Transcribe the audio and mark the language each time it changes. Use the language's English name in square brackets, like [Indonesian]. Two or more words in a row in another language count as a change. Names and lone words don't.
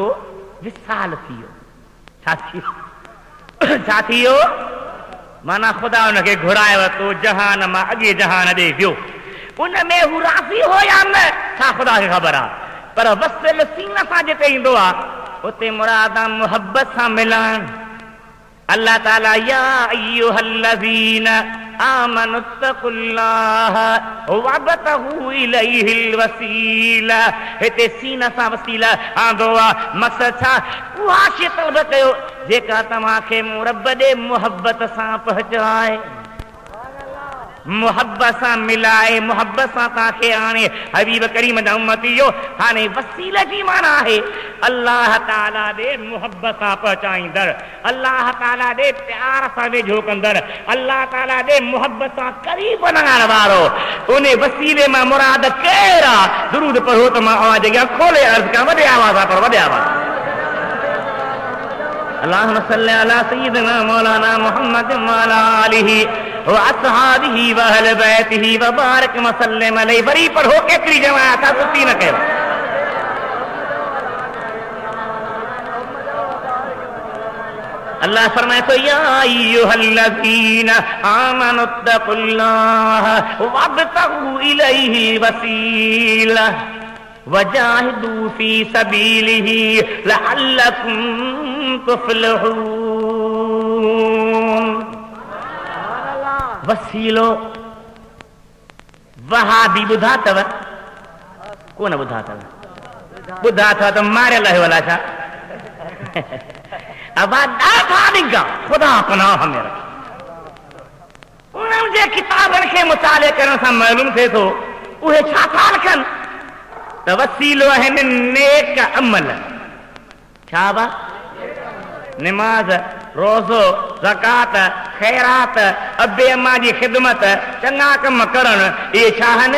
[Sindhi] विसाल थी वियो छा थी वियो माना ख़ुदा हुनखे घुराए वरितो जहान मां अॻे जहान ॾे वियो उन में हू राज़ी हो या न छा ख़ुदा खे ख़बर आहे पर वसिल सीन सां जिते ईंदो आहे उते मुराद आहे मुहबत सां मिलाइण अल्लाह ताला [Arabic] يا أيها الذين آمنوا اتقوا الله وابتغوا إليه الوسيلة [Sindhi] हिते सीन सां वसीला आंदो आहे मक़सद छा उहा शइ तलब कयो जेका तव्हांखे रब ॾे मुहबत सां पहुचाए मुहबत सां मिलाए मुहबत सां तव्हांखे हाणे हबीब करीम जा उम्मती जो हाणे वसीले जी माना आहे अल्लाह ताला ॾे मुहबत सां पहुचाईंदड़ अल्लाह ताला ॾे प्यार सां वेझो कंदड़ अल्लाह ताला ॾे मुहबत सां करीब वञण वारो उन वसीले मां मुराद केरु आहे दुरूद पढ़ो त मां आवाज़ अॻियां खोले अर्ज़ कयां वॾे आवाज़ पर वॾे आवाज़ [Arabic] اللهم صل على سيدنا مولانا محمد و على آله و أصحابه و أهل بيته و بارك و سلم عليه [Sindhi] वरी पढ़ो केतिरी जमात आहे सुस्ती न कयो अल्लाह फरमाए तो [Arabic] يا أيها الذين آمنوا اتقوا الله وابتغوا إليه الوسيلة وجاهدوا في سبيله لعلكم تفلحون [Sindhi] वसीलो वहाबी ॿुधा अथव कोन ॿुधा अथव ॿुधा अथव त मारियल आहे भला छा ॾाढा ॾिघा ख़ुदा पनाह में उन्हनि जे किताबनि खे मुताले करण सां मालूम थिए थो उहे छा था लिखनि त वसीलो आहिनि नेक अमल छा बा निमाज़ रोज़ो, ज़कात, ख़ैरात, अबे अम्मा जी ख़िदमत, चङा कम करण, इहे छा आहिनि?